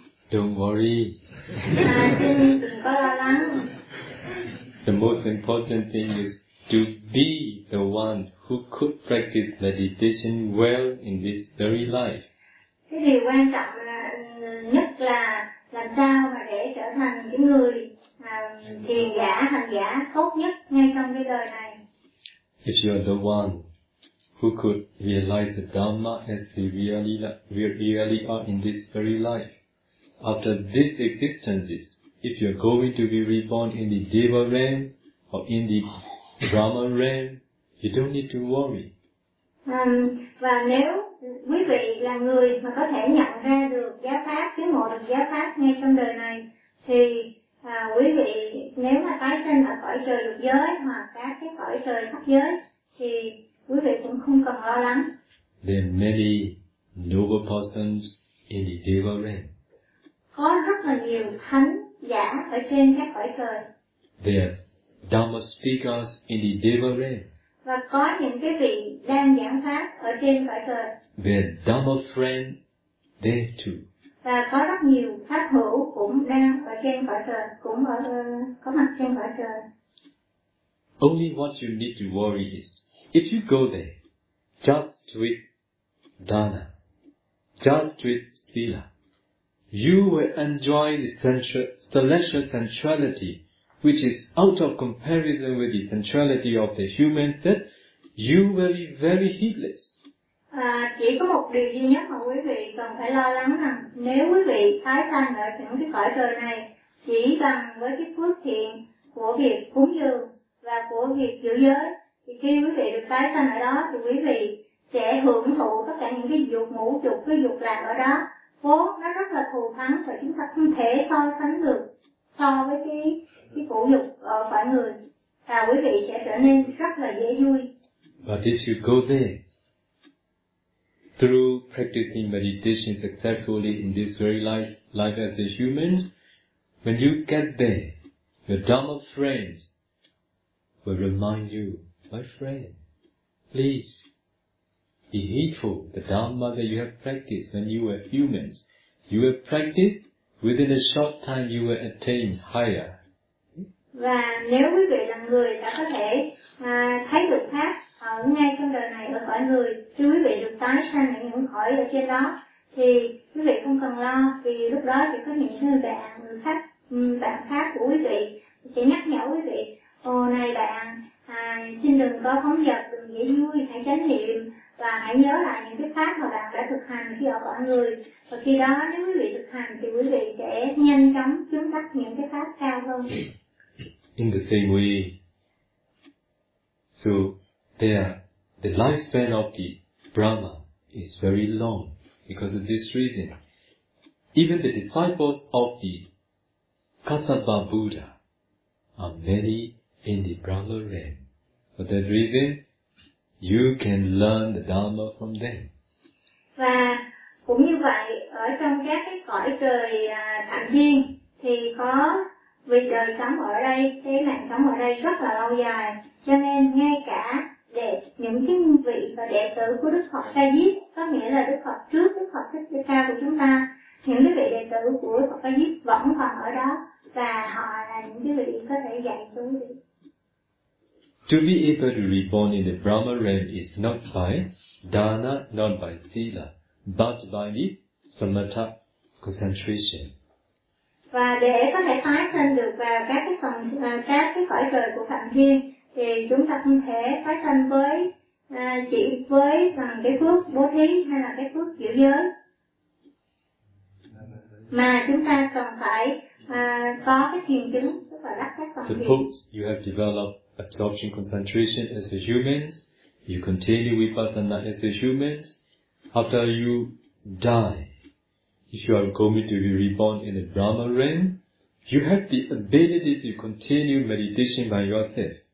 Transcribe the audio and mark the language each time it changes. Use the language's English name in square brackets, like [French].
[English] Don't worry. [Vietnamese] Đừng có lo lắng. [English] The most important thing is to be the one who could practice meditation well in this very life. [Vietnamese] Cái điều quan trọng là, nhất là làm sao mà để trở thành những người thiền giả, hành giả tốt nhất ngay trong cái đời này. [English] If you are the one who could realize the Dhamma as we really are in this very life, after this existence, if you are going to be reborn in the Deva realm or in the Brahma realm, you don't need to worry. [Vietnamese] Và nếu quý vị là người mà có thể nhận ra được giáo pháp, chứng ngộ được giáo pháp ngay trong đời này, thì quý vị nếu mà tái sinh ở cõi trời lục giới hoặc các cái cõi trời thấp giới thì quý vị cũng không cần lo lắng. [English] There are many noble persons in the Deva realm. [Vietnamese] Có rất là nhiều thánh giả ở trên các cõi trời. [English] There are Dhamma speakers in the Deva realm. [Vietnamese] Và có những cái vị đang giảng pháp ở trên cõi trời. [English] There are Dhamma friends there too. [Vietnamese] Và có rất nhiều pháp hữu cũng đang ở trên cõi trời, cũng ở có mặt trên cõi trời. [English] Only what you need to worry is, if you go there, just with dana, just with sila, you will enjoy the celestial sensuality, which is out of comparison with the sensuality of the humans, that you will be very heedless. [Vietnamese] Chỉ có một điều duy nhất mà quý vị cần phải lo lắng rằng nếu quý vị tái sanh ở những cái cõi trời này chỉ bằng với cái phước thiện của việc cúng dường và của việc giữ giới, thì khi quý vị được tái sanh ở đó thì quý vị sẽ hưởng thụ tất cả những cái dục ngũ dục, cái dục lạc ở đó vốn nó rất là thù thắng và chúng ta không thể so sánh được so với cái phụ dục ở cõi người, và quý vị sẽ trở nên rất là dễ vui. [English] But if you go there through practicing meditation successfully in this very life as a human, when you get there, your Dhamma friends will remind you, my friend, please be heedful the Dhamma that you have practiced when you were humans. You will practice, within a short time you will attain higher. [Vietnamese] Và nếu quý vị là người đã có thể thấy được pháp ngay trong đời này ở cõi người, khi quý vị được tái sanh ở những cõi ở trên đó, thì quý vị không cần lo, vì lúc đó chỉ có những người bạn khác của quý vị sẽ nhắc nhở quý vị: ô này bạn, xin đừng có phóng dật, đừng dễ vui, hãy chánh niệm và hãy nhớ lại những cái pháp mà bạn đã thực hành khi ở cõi người. Và khi đó nếu quý vị thực hành thì quý vị sẽ nhanh chóng chứng đắc những cái pháp cao hơn. [English] In the same way, so there, the lifespan of the Brahma is very long. Because of this reason, even the disciples of the Kassapa Buddha are many in the Brahma realm. For that reason, you can learn the Dhamma from them. [Vietnamese] Và cũng như vậy, ở trong các cái cõi trời thẳng thiên thì có vị đời sống ở đây, cái mạng sống ở đây rất là lâu dài, cho nên ngay cả để những cái vị và đệ tử của Đức Phật Ca Diếp, có nghĩa là Đức Phật trước Đức Phật Thích Ca của chúng ta, những cái vị đệ tử của Đức Phật Ca Diếp vẫn còn ở đó và họ là những cái vị có thể dạy chúng ta. [English] To be able to reborn in the Brahma realm is not by dana, not by sila, but by the samatha concentration. [Vietnamese] Và để có thể tái sinh được vào các cái phần các cái cõi trời của phạm thiên thì chúng ta không thể tái sinh với chỉ với bằng cái phước bố thí hay là cái phước giữ giới, mà chúng ta cần phải có cái thiền chứng và đắc các phần thiên. [English] Suppose you have developed absorption concentration as a human, you continue vipassana as a human, after you die, if you are going to be reborn in the Brahma realm, you have the ability to continue meditation by yourself.